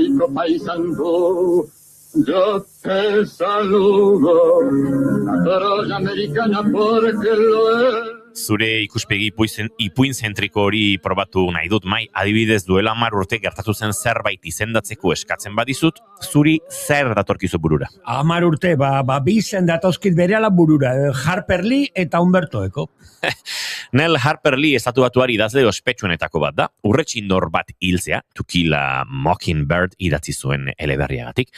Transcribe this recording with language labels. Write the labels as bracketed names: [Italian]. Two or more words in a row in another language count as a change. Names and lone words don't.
[Spanish] Heroico paisandú, yo te saludo, la Troya americana porque lo es. [Basque] Zure ikuspegi ipuinzentriko hori probatu nahi dut, Mai. Adibidez, duela 10 urte gertatu zen zerbait izendatzeko eskatzen badizut, zuri zer datorkizu burura? 10 urte, bi izen datozkit berehala burura, Harper Lee eta Humberto Eco. Nell Harper Lee estatuatuari idazle ospetsuenetako bat da, urretxindor bat hiltzea, To Kill a Mockingbird idatzi zuen eleberriagatik.